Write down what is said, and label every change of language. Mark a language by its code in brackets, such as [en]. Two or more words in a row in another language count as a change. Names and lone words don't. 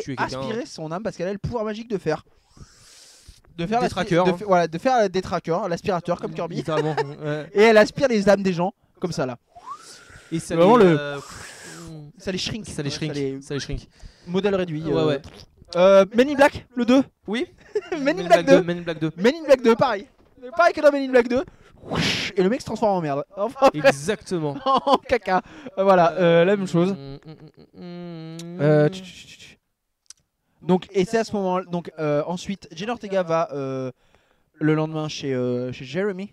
[fr] tuer quelqu'un. aspirer son âme parce qu'elle a le pouvoir magique de faire. De faire Des l'aspi- trackers, de hein. fa- voilà, de faire des trackers, l'aspirateur comme Kirby. littéralement. Ouais. Et elle aspire les âmes des gens comme ça là. Et ça Vraiment les, Ça les shrink. ça les shrink. Ça les shrink. Modèle réduit. Ouais. Men in Black, le 2. Oui. Men in Black 2. Men in Black 2. Men in Black 2, pareil. Pareil que dans Men in Black 2. Et le mec se transforme en merde. Enfin, bref, Exactement. en caca. Voilà, la même chose. Donc, et c'est à ce moment. Donc, ensuite, Jenna Ortega va le lendemain chez Jeremy.